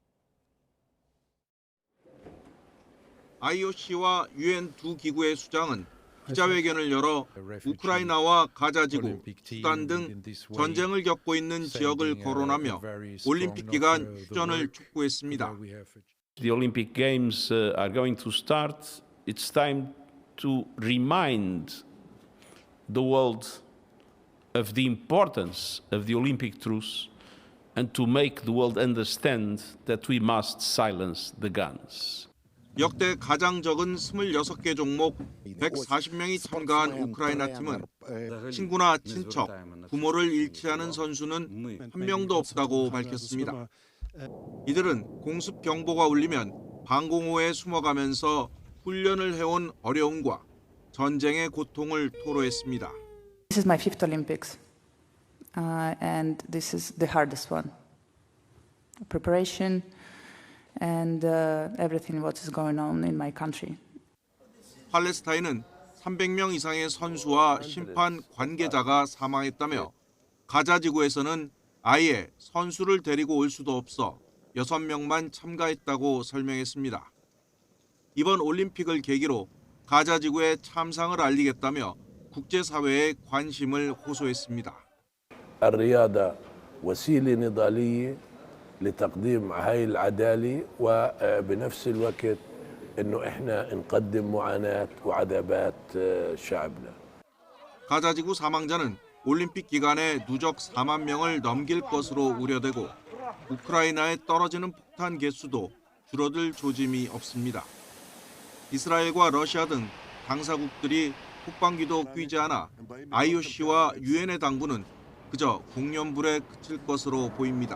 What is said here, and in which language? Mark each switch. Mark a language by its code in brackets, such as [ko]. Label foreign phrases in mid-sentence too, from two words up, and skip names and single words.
[ko] IOC와 UN 두 기구의 수장은 기자회견을 열어 우크라이나와 가자지구, 수단 등 전쟁을 겪고 있는 지역을 거론하며 올림픽 기간 휴전을 촉구했습니다. [en] The Olympic Games are going to start. It's time to remind the world of the importance of the Olympic truce and to make the world understand that we must silence the guns. [ko] 역대 가장 적은 26개 종목 140명이 참가한 우크라이나 팀은 친구나 친척, 부모를 잃지 않은 선수는 한 명도 없다고 밝혔습니다. 이들은 공습 경보가 울리면 방공호에 숨어가면서 훈련을 해온 어려움과 전쟁의 고통을 토로했습니다. [en] This is my fifth Olympics, and this is the hardest one. Preparation and everything what is going on in my country. [ko] 팔레스타인은 300명 이상의 선수와 심판 관계자가 사망했다며 가자 지구에서는 아예 선수를 데리고 올 수도 없어 6명만 참가했다고 설명했습니다. 이번 올림픽을 계기로 가자 지구의 참상을 알리겠다며 국제사회에 관심을 호소했습니다. [ar] الرياضة وسيلة نضالية لتقديم هاي العدالة وبنفس الوقت إنه إحنا نقدم معاناة وعذابات شعبنا. [ko] 가자 지구 사망자는 올림픽 기간에 누적 4만 명을 넘길 것으로 우려되고 우크라이나에 떨어지는 폭탄 개수도 줄어들 조짐이 없습니다. 이스라엘과 러시아 등 당사국들이 국방기도 끼지 않아 IOC와 UN의 당부는 그저 공연불에 그칠 것으로 보입니다.